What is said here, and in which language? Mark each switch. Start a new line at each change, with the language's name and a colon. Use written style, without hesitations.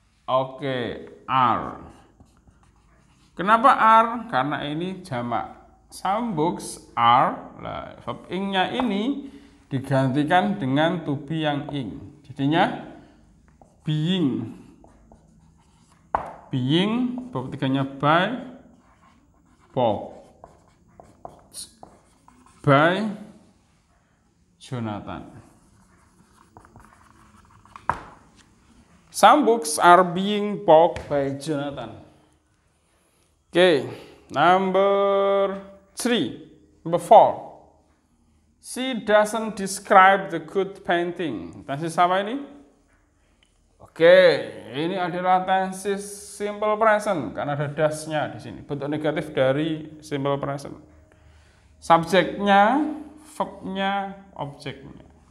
Indonesian: Oke, are. Kenapa are? Karena ini jamak.
English: Some books are,
Indonesian: nah, verb ing-nya ini digantikan dengan to be yang ing. Jadinya being.
English: Being, verb 3-nya by, bought by Jonathan. Some books are being bought by Jonathan. Oke, number 4. She doesn't describe the good painting.
Indonesian: Tensis apa ini? Oke, ini adalah tensis simple present karena ada das-nya di sini. Bentuk negatif dari simple present. Subjeknya, verb-nya, objeknya.